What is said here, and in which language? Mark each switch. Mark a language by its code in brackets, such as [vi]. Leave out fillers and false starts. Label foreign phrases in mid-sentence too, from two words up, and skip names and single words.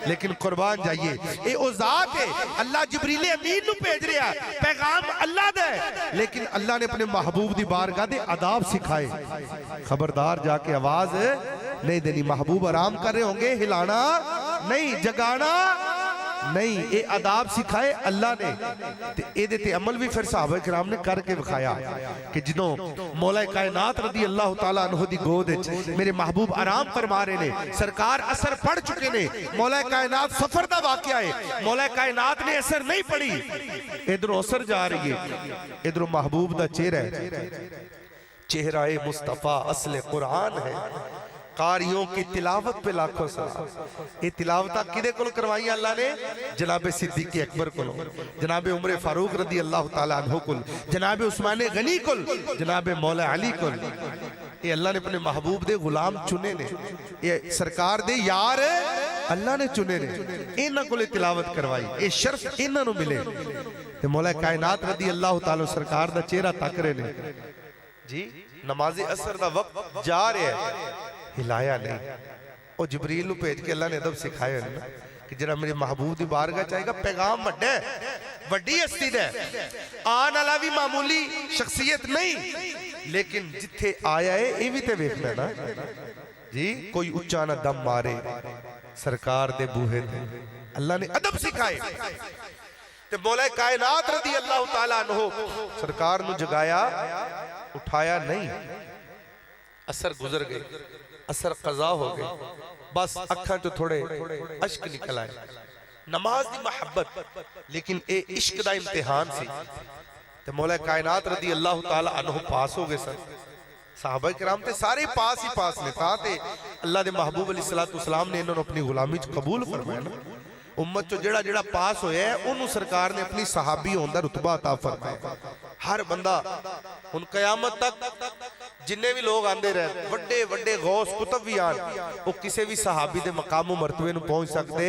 [pa] لیکن قربان جائیے، یہ او ذات ہے، اللہ جبریل امین نوں بھیج رہا، پیغام اللہ دا ہے، لیکن اللہ نے اپنے محبوب دی بارگاہ دے آداب سکھائے. خبردار جا کے آواز نہیں دینی, [ur] محبوب آرام کر رہے ہوں گے, [pa] ہلانا نہیں، جگانا نہیں، یہ آداب سکھائے اللہ نے. تے ایدے تے عمل بھی فیر صحابہ کرام نے کر کے وکھایا کہ جدوں مولا کائنات [ar] رضي الله تعالى عنه [pa] دی گود وچ میرے محبوب آرام فرما رہے نے، سرکار عصر پڑھ چکے نے، مولا کائنات سفر دا واقعہ ہے، مولا کائنات نے عصر نہیں پڑھی، ادھروں عصر جا رہی ہے، ادھروں محبوب دا چہرہ ہے، چہرہ اے مصطفیٰ اصل قرآن ہے. [ur] قاریوں کی تلاوت پہ لاکھوں سلام. [pa] یہ تلاوت کدے کول کروائی اللہ نے؟ جنابِ صدیق اکبر کول، جنابِ عمر فاروق [ar] رضي الله تعالى عنه [pa] کول، جنابِ عثمان غنی کول، جنابِ مولا علی کول. یہ اللہ نے اپنے محبوب دے غلام چنے نے، یہ سرکار دے یار اللہ نے چنے نے، انہاں کولوں تلاوت کروائی، یہ شرف انہاں نوں ملے. تے مولا کائنات [ar] رضي الله تعالى [pa] سرکار دا چہرہ تک رہے نے جی. نمازِ عصر دا وقت جا رہا ہے، ہلایا نہیں. اور جبریل نوں بھیج کے اللہ نے ادب سکھایا نا کہ ذرا میرے محبوب دی بارگاہ چاہے گا، پیغام وڈا ہے، وڈی ہستی دا ہے، آنے والا بھی معمولی شخصیت نہیں، لیکن جتھے آیا ہے یہ بھی تو ویکھنا نا جی. کوئی اچا نہ دم مارے سرکار دے بوہے تے، اللہ نے ادب سکھائے. تے مولا کائنات [ar] رضي الله تعالى عنه [pa] سرکار نوں جگایا، اٹھایا نہیں، عصر گزر گئے، عصر قضا ہو گئے، بس اکھاں چوں تھوڑے اشک نکل آئے. نماز دی محبت، لیکن اے عشق دا امتحان سی. تے مولا کائنات [ar] رضي الله تعالى عنه [pa] پاس ہو گئے سن، صحابہ کرام تے سارے پاس ہی پاس نے، تاں تے اللہ دے محبوب [ar] عليه الصلاة والسلام [pa] نے انہاں نوں اپنی غلامی چ قبول فرمایا نا. امت چو جیہڑا جیہڑا پاس ہویا ہے انہوں نے سرکار نے اپنی صحابی ہونے کا رتبہ عطا فرمایا. ہر بندہ ہن قیامت تک جنے بھی لوک آندے رہے، وڈے وڈے غوث قطب بھی آن, [ur] وہ کسی بھی صحابی [pa] دے مقام مرتبے نوں [ur] پہنچ سکتے.